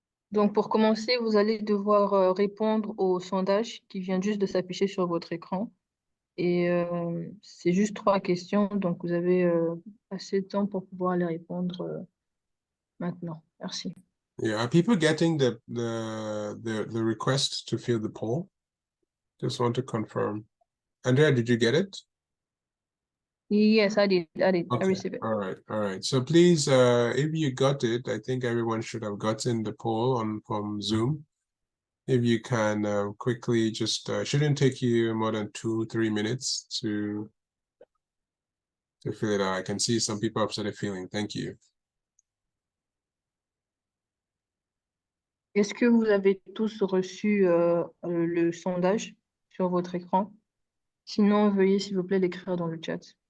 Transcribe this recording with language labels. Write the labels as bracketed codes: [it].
[fr] Donc, pour commencer, vous allez devoir répondre au sondage qui vient juste de s'afficher sur votre écran. Et c'est juste 3 questions, donc vous avez assez de temps pour pouvoir les répondre maintenant. Merci. [en] Yeah, are people getting the request to fill the poll? Just want to confirm. Andrea, did you get it? Yes, I did. Okay. I received it. All right. So please, if you got it, I think everyone should have gotten the poll from Zoom. If you can quickly just, shouldn't take you more than 2-3 minutes to to fill it out. I can see some people have started filling. Thank you. [fr] Est-ce que vous avez tous reçu le sondage sur votre écran? Sinon, veuillez s'il vous plaît l'écrire dans le chat.